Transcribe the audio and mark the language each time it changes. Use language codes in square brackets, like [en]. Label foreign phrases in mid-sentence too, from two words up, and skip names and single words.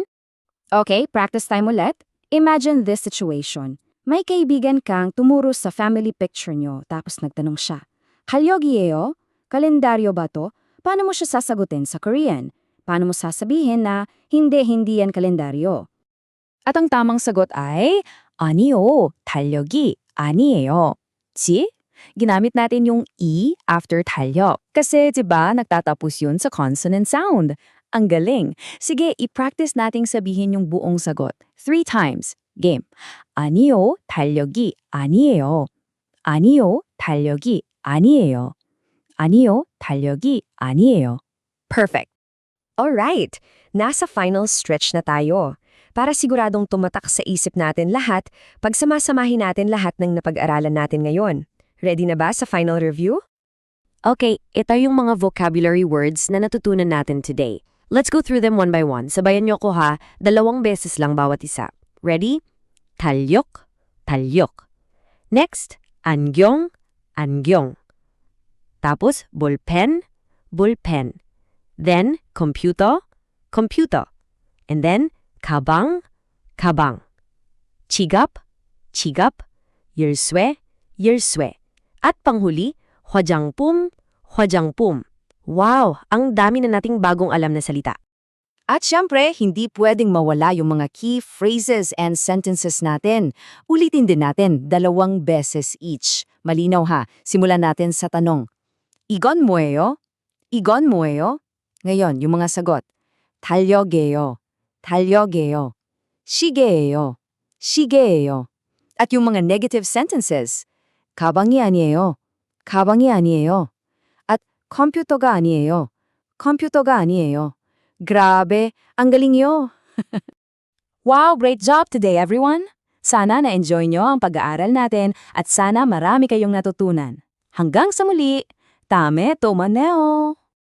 [en] Okay, [tl] practice time ulit. [en] Imagine this situation. [tl] May kaibigan kang tumuro sa [en] family picture [tl] nyo tapos nagtanong siya, "Halyogieyo? Kalendaryo ba to?" Paano mo siya sasagutin sa Korean? Paano mo sasabihin na hindi yan kalendaryo? At ang tamang sagot ay, [ko] 아니요, 달력이 아니에요. [tl] See? Ginamit natin yung E after 달력. Kasi, diba, nagtatapos yun sa [en] consonant sound. [tl] Ang galing. Sige, i-practice nating sabihin yung buong sagot. [en] 3 times. Game. [ko] 아니요, 달력이 아니에요. 아니요, 달력이 아니에요. 아니요, 달력이 아니에요. [tl] Perfect. Alright, nasa final stretch na tayo. Para siguradong tumatak sa isip natin lahat, pagsamasamahin natin lahat ng napag-aralan natin ngayon. Ready na ba sa [en] final review? [tl] Okay, ito yung mga [en] vocabulary words [tl] na natutunan natin today. [en] Let's go through them one by one. [tl] Sabayan niyo ko ha, 2 beses lang bawat isa. Ready? [ko] 달력, 달력. Next, 안경, 안경. Tapos, 볼펜, 볼펜. [en] Then, computer, computer. And then, [ko] 가방, 가방. 지갑, 지갑. 열쇠, 열쇠. [tl] At panghuli, [ko] 화장품, 화장품. [tl] Wow, ang dami na nating bagong alam na salita. At syempre, hindi pwedeng mawala yung mga [en] key phrases and sentences [tl] natin. Ulitin din natin 2 beses each. Malinaw ha, simulan natin sa tanong. [ko] 이건 뭐예요? 이건 뭐예요? [tl] Ngayon, yung mga sagot. [ko] 달력이에요. 달력이에요. 시계예요. 시계예요. [tl] At yung mga negative sentences. [ko] 가방이 아니에요. 가방이 아니에요. At 컴퓨터가 아니에요. 컴퓨터가 아니에요. [tl] Grabe, ang galing nyo. [en] Wow, great job today everyone. [tl] Sana na-enjoy nyo ang pag-aaral natin at sana marami kayong natutunan. Hanggang sa muli, tame tomaneo!